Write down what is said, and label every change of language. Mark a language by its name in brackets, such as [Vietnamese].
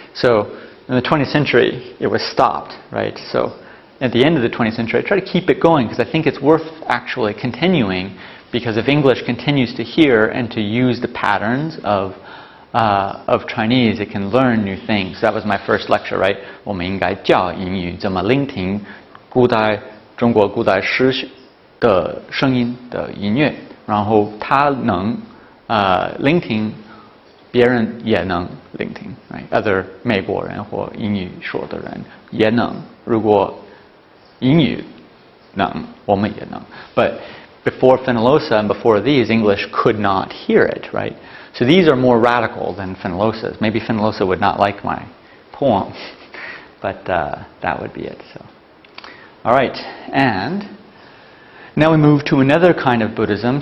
[English] So in the 20th century, it was stopped, right? So at the end of the 20th century, I try to keep it going because I think it's worth actually continuing, because if English continues to hear and to use the patterns of Chinese, it can learn new things. That was my first lecture, right? [Chinese] 我们应该教英语怎么聆听中国古代诗的声音的音乐，然后它能聆听，别人也能聆听 [English] right? Other [Chinese] 美国人或英语说的人也能，如果英语能，我们也能。 [English] But before Fenollosa and before these, English could not hear it, right? So these are more radical than Fenollosa's. Maybe Fenollosa would not like my poem, but that would be it. So, all right, and now we move to another kind of Buddhism.